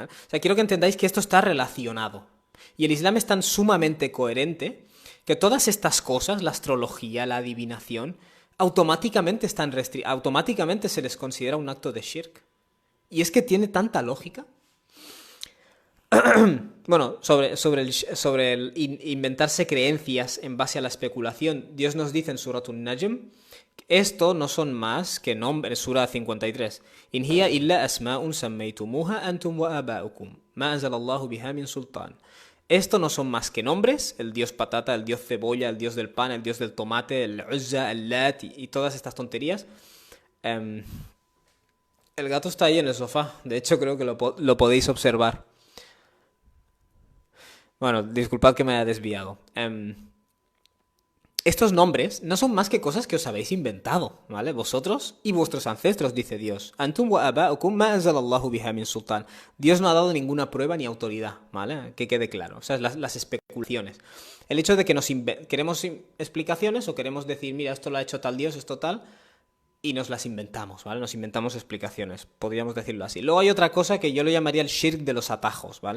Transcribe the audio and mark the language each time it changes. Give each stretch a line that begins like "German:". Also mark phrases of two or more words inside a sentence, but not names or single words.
Spanish: O sea, quiero que entendáis que esto está relacionado. Y el Islam es tan sumamente coherente que todas estas cosas, la astrología, la adivinación, automáticamente se les considera un acto de shirk. Y es que tiene tanta lógica. Bueno, sobre el inventarse creencias en base a la especulación, Dios nos dice en Surat An-Najm, esto no son más que nombres, Sura 53.
Arabic: إن هي إلا أسماء سميتموها أنتم وآباؤكم ما أنزل الله بها من سلطان.
Spanish: Esto no son más que nombres, el dios patata, el dios cebolla, el dios del pan, el dios del tomate, el Uzza, el Lat y todas estas tonterías. El gato está ahí en el sofá, de hecho creo que lo podéis observar. Bueno, disculpad que me haya desviado. Estos nombres no son más que cosas que os habéis inventado, ¿vale? Vosotros y vuestros ancestros, dice Dios.
Arabic: أنتم وآباؤكم ما أنزل الله بها من سلطان.
Spanish: Dios no ha dado ninguna prueba ni autoridad, ¿vale? Que quede claro. O sea, las especulaciones. El hecho de que queremos explicaciones o queremos decir, mira, esto lo ha hecho tal Dios, esto tal, y nos las inventamos, ¿vale? Nos inventamos explicaciones, podríamos decirlo así. Luego hay otra cosa que yo lo llamaría el shirk de los atajos, ¿vale?